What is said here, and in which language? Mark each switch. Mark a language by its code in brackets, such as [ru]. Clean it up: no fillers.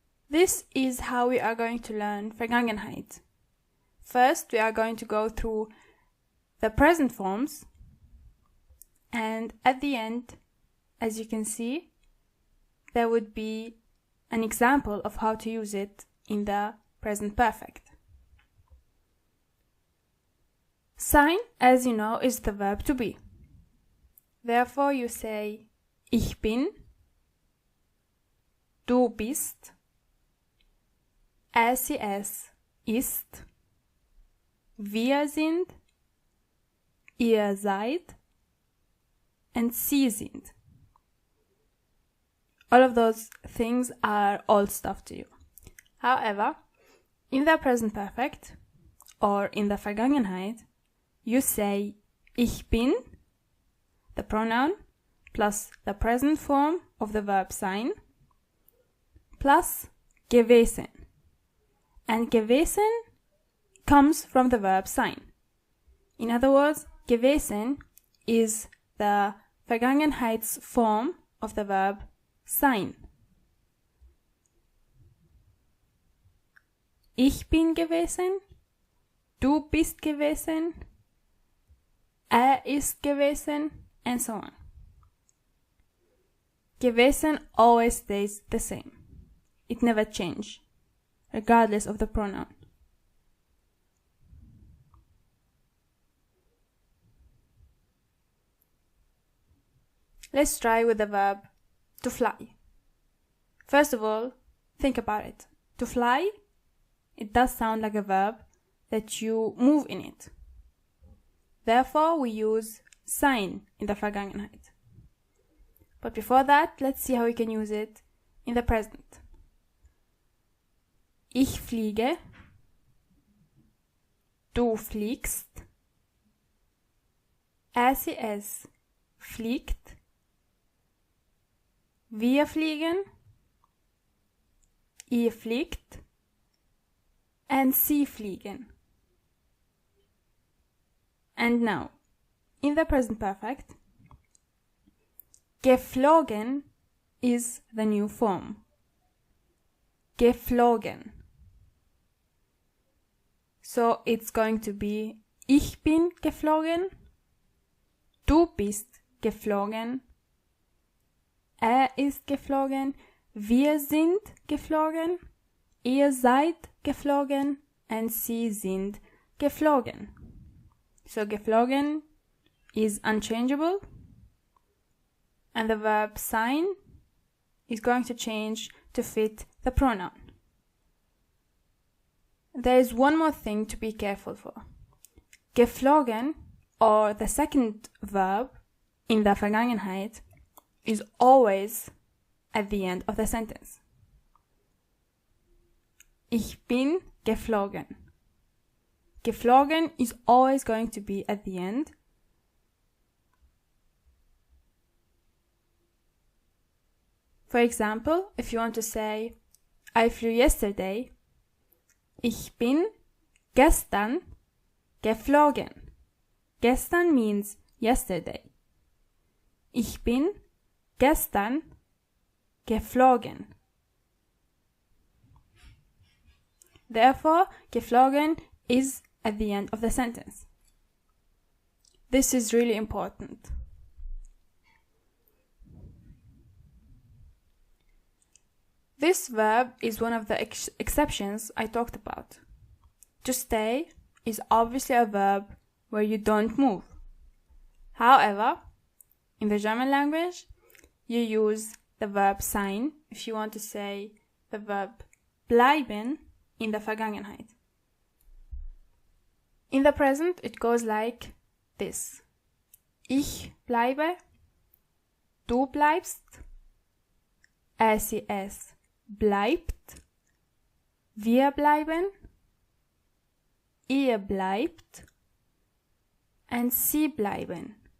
[en] This is how we are going to learn Vergangenheit. First, we are going to go through the present forms, and at the end, as you can see, there would be an example of how to use it in the present perfect. Sein, as you know, is the verb to be. Therefore, you say [de] ich bin, du bist, sie es ist, wir sind, ihr seid, and sie sind. [en] All of those things are old stuff to you. However, in the present perfect or in the Vergangenheit, you say [de] ich bin, [en] the pronoun, plus the present form of the verb sein, plus gewesen. And gewesen comes from the verb sein. In other words, gewesen is the Vergangenheitsform of the verb sein. [de] Ich bin gewesen, du bist gewesen, ist gewesen, [en] and so on. gewesen always stays the same. It never changes, regardless of the pronoun. Let's try with the verb to fly. First of all, think about it. To fly, it does sound like a verb that you move in it. Therefore, we use sein in the Vergangenheit. But before that, let's see how we can use it in the present. [de] Ich fliege, du fliegst, es fliegt, wir fliegen, ihr fliegt, and sie fliegen. [en] And now, in the present perfect, geflogen is the new form. [de] Geflogen. [en] So it's going to be [de] ich bin geflogen, du bist geflogen, ist geflogen, wir sind geflogen, ihr seid geflogen, and sie sind geflogen. [en] So geflogen is unchangeable, and the verb sein is going to change to fit the pronoun. There is one more thing to be careful for. Geflogen, or the second verb in the Vergangenheit, is always at the end of the sentence. [de] Ich bin geflogen. [en] Geflogen is always going to be at the end. For example, if you want to say, I flew yesterday, [de] ich bin gestern geflogen. [en] Gestern means yesterday. [de] Ich bin gestern geflogen. [en] Therefore, geflogen is at the end of the sentence. This is really important. This verb is one of the exceptions I talked about. To stay is obviously a verb where you don't move. However, in the German language, you use the verb sein if you want to say the verb bleiben in the Vergangenheit. In the present, it goes like this. [de] Ich bleibe, du bleibst, es bleibt, wir bleiben, ihr bleibt, and sie bleiben.